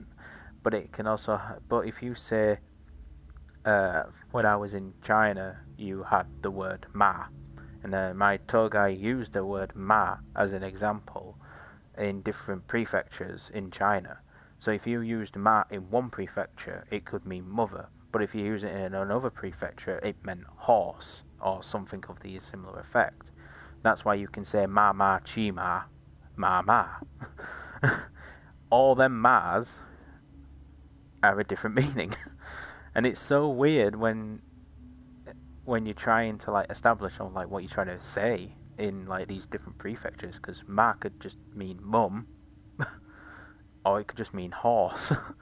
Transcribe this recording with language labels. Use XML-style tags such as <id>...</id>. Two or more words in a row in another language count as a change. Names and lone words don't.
<en>But it can also, but if you say, when I was in China, you had the word ma, and my tour guide used the word ma as an example in different prefectures in China. So if you used ma in one prefecture, it could mean mother, but if you use it in another prefecture, it meant horse, or something of the similar effect. That's why you can say</en> <zh>ma ma chi ma, ma ma.</zh> <en>All them ma's have a different meaning. And it's so weird when you're trying to like establish on like what you're trying to say, in like these different prefectures, because Ma could just mean mum, or it could just mean horse.</en>